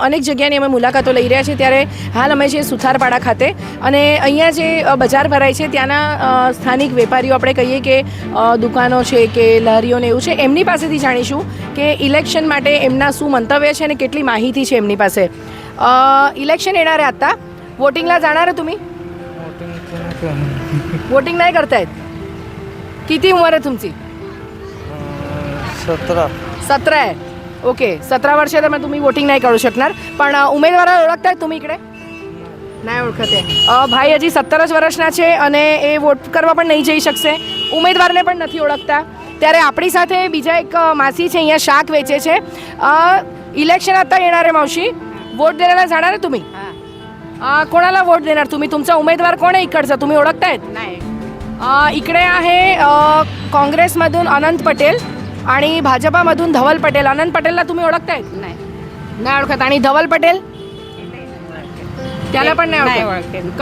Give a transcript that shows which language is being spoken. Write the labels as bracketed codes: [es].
[gu] અનેક જગ્યાની અમે મુલાકાતો લઈ રહ્યા છીએ. ત્યારે હાલ અમે છીએ સુથારપાડા ખાતે, અને અહીંયા જે બજાર ભરાય છે ત્યાંના સ્થાનિક વેપારીઓ, આપણે કહીએ કે દુકાનો છે કે લારીઓને એવું છે, એમની પાસેથી જાણીશું કે ઇલેક્શન માટે એમના શું મંતવ્ય છે અને કેટલી માહિતી છે એમની પાસે. [mr] इलेक्शन येणार आहे आता, वोटिंगला जाणार आहे तुम्ही? वोटिंग नाही करतायत? किती उमर आहे तुमची? 17 आहे. ओके, 17 वर्षे तर तुम्ही वोटिंग नाही करू शकणार, पण उमेदवाराला ओळखताय तुम्ही इकडे? नाही ओळखत आहे. [gu] ભાઈ હજી 17 જ વર્ષના છે અને એ વોટ કરવા પણ નહીં જઈ શકશે, ઉમેદવારને પણ નથી ઓળખતા. ત્યારે આપણી સાથે બીજા એક માસી છે, અહીંયા શાક વેચે છે. [mr] इलेक्शन आता येणार आहे मावशी, वोट द्यायला जाणार आहे तुम्ही? कोणाला वोट देणार तुम्ही? तुमचा उमेदवार कोण आहे इकडचा, तुम्ही ओळखतायत? नाही. इकडे आहे काँग्रेसमधून अनंत पटेल आणि भाजपामधून धवल पटेल. अनंत पटेलला तुम्ही ओळखतायत? नाही. नाही ओळखत. आणि धवल पटेल त्याला पण नाही ओळखत.